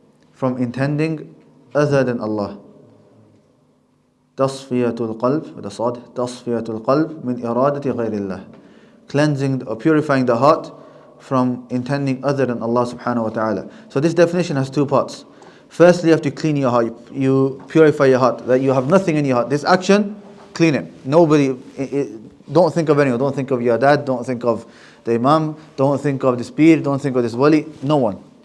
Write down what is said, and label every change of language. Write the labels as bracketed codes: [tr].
[en] From intending other than Allah. [ar] تصفية القلب, with the صاد, تصفية القلب من إرادة غير الله. [en] Cleansing or purifying the heart from intending other than Allah subhanahu wa ta'ala. So this definition has two parts. Firstly, you have to clean your heart. You purify your heart, that you have nothing in your heart. This action, clean it. Nobody, don't think of anyone. Don't think of your dad. Don't think of the imam. Don't think of this peer. Don't think of this wali. No one.